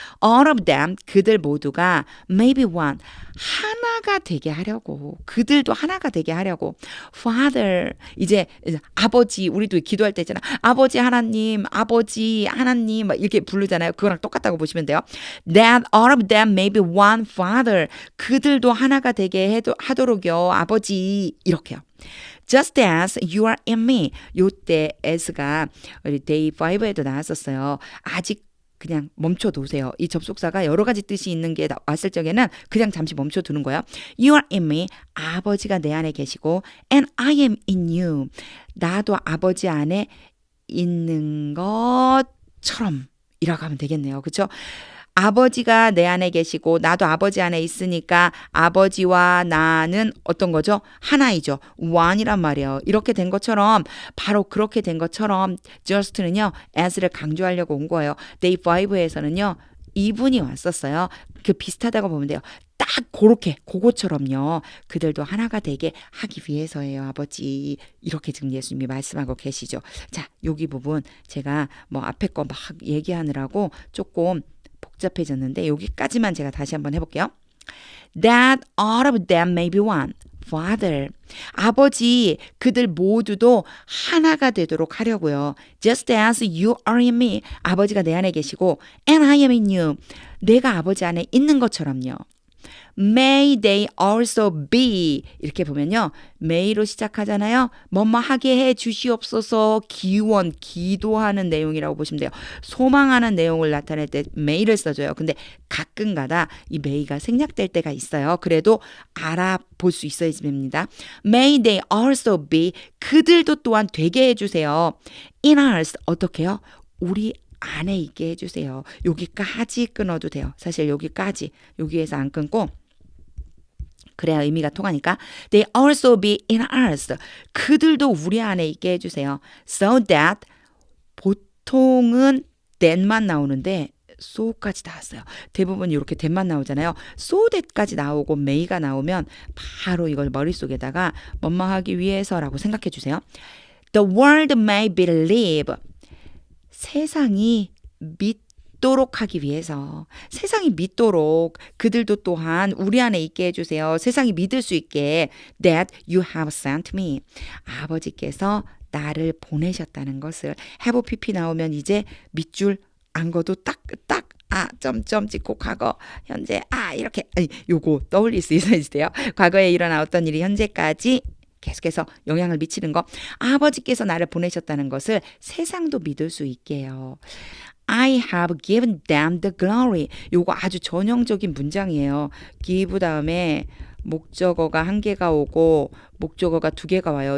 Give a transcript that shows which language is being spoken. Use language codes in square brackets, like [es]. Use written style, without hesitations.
[en] All of them [ko] 그들 모두가 [en] maybe one [ko] 하나가 되게 하려고 그들도 하나가 되게 하려고 Father 이제 아버지 우리도 기도할 때 있잖아. 아버지 하나님 막 이렇게 부르잖아요. 그거랑 똑같다고 보시면 돼요. [en] That all of them maybe one Father [ko] 그들도 하나가 되게 하도록요. 아버지 이렇게요. [en] Just as you are in me. [ko] 요때 as가 우리 day 5에도 나왔었어요. 아직 그냥 멈춰두세요. 이 접속사가 여러 가지 뜻이 있는 게 왔을 적에는 그냥 잠시 멈춰두는 거예요. [en] You are in me. [ko] 아버지가 내 안에 계시고 [en] and I am in you. [ko] 나도 아버지 안에 있는 것처럼 이라고 하면 되겠네요. 그렇죠? 아버지가 내 안에 계시고 나도 아버지 안에 있으니까 아버지와 나는 어떤 거죠? 하나이죠. one이란 말이에요. 이렇게 된 것처럼 바로 그렇게 된 것처럼 just는요. as를 강조하려고 온 거예요. day 5에서는요. 이분이 왔었어요. 그 비슷하다고 보면 돼요. 딱 그거처럼요. 그들도 하나가 되게 하기 위해서예요. 아버지. 이렇게 지금 예수님이 말씀하고 계시죠. 자, 여기 부분 제가 뭐 앞에 거 막 얘기하느라고 조금 복잡해졌는데 여기까지만 제가 다시 한번 해볼게요. [en] That all of them may be one. Father. [ko] 아버지 그들 모두도 하나가 되도록 하려고요. [en] Just as you are in me. [ko] 아버지가 내 안에 계시고 [en] and I am in you. [ko] 내가 아버지 안에 있는 것처럼요. [en] May they also be [ko] 이렇게 보면요. may로 시작하잖아요. 뭐뭐 하게 해 주시옵소서 기도하는 내용이라고 보시면 돼요. 소망하는 내용을 나타낼 때 may를 써줘요. 근데 가끔가다 이 may가 생략될 때가 있어요. 그래도 알아볼 수 있어야 됩니다. [en] May they also be [ko] 그들도 또한 되게 해주세요. [en] In us [ko] 어떻게 해요? 우리 안에 있게 해주세요. 여기까지 끊어도 돼요. 사실 여기에서 안 끊고 그래야 의미가 통하니까 [en] They also be in us. [ko] 그들도 우리 안에 있게 해주세요. [en] So that [ko] 보통은 that만 나오는데 so까지 나왔어요. 대부분 이렇게 that만 나오잖아요. so that까지 나오고 may가 나오면 바로 이걸 머릿속에다가 뭐뭐 하기 위해서라고 생각해 주세요. [en] The world may believe. [ko] 세상이 믿도록 하기 위해서 세상이 믿도록 그들도 또한 우리 안에 있게 해주세요. 세상이 믿을 수 있게 [en] that you have sent me. [ko] 아버지께서 나를 보내셨다는 것을 have pp 나오면 이제 밑줄 안 거도 딱 점점 찍고 과거 현재 이렇게 요거 떠올릴 수 있어야 돼요. 과거에 일어나 어떤 일이 현재까지 계속해서 영향을 미치는 거. 아버지께서 나를 보내셨다는 것을 세상도 믿을 수 있게 해요. [en] I have given them the glory. [ko] 요거 아주 전형적인 문장이에요. give 다음에 목적어가 한 개가 오고 목적어가 두 개가 와요.